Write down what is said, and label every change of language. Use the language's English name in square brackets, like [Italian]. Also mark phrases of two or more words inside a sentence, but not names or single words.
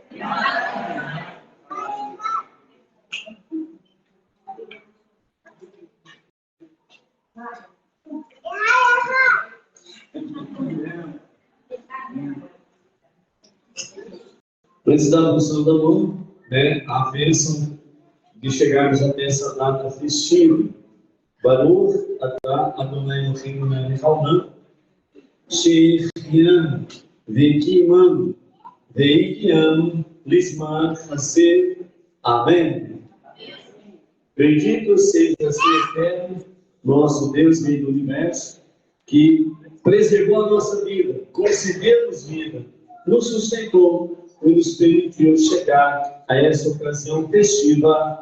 [Portuguese] Antes da função da mão, a bênção de chegarmos até essa data festiva. [Hebrew] ברוך אתה אדוני אלוהינו מלך העולם, שהחיינו וקיימנו והגיענו לזמן הזה. [Portuguese] Amém. Bendito seja o eterno, nosso Deus, Rei do Universo, que preservou a nossa vida, concedeu-nos vida, nos sustentou e nos permitiu chegar a essa ocasião festiva.